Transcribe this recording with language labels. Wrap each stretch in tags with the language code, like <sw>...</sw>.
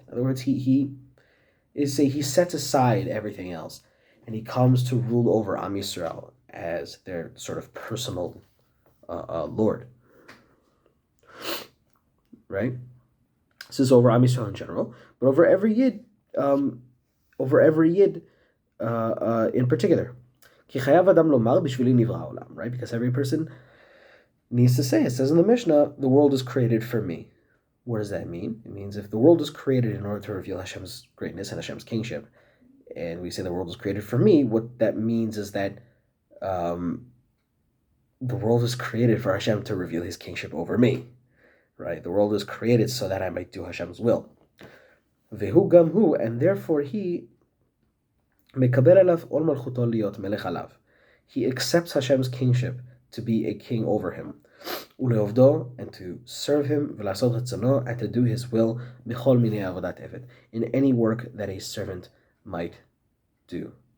<en>In other words, he sets aside everything else, and he comes to rule over Am Yisrael as their sort of personal Lord. Right? This is over Am Yisrael in general, but over every Yid in particular.</en> <he>כי חייב אדם לומר בשבילי נברא העולם,</he> <en>right? Because every person needs to say, it says in the Mishnah, the world is created for me. What does that mean? It means if the world is created in order to reveal Hashem's greatness and Hashem's kingship, and we say the world is created for me, what that means is that the world is created for Hashem to reveal his kingship over me, right? The world is created so that I might do Hashem's will.</en> <he>Vehu gam hu,</he> <en>and therefore he</en> <he>מקבל עליו עול מלכותו להיות מלך עליו.</he> <en>He accepts Hashem's kingship to be a king over him.</en> <he>ולעובדו,</he> <en>and to serve him,</en> <he>ולעשות רצונו,</he> <en>and to do his will,</en> <he>בכל מיני עבודת עבד,</he> <en>in any work that a servant might do.</en>